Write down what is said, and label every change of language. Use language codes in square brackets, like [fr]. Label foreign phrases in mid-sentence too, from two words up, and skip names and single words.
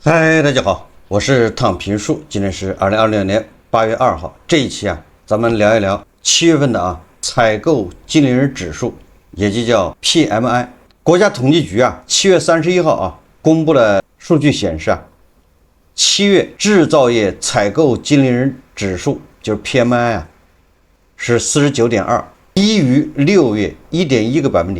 [zh] 嗨，大家好，我是躺平树，今天是2026年8月2号。这一期咱們聊一聊7月份的採購經理人指數，也就叫 PMI。國家統計局7月31號公布了數據顯示7月製造業採購經理人指數就是 PMI 是 49.2， 低於6月 1.1個百分點。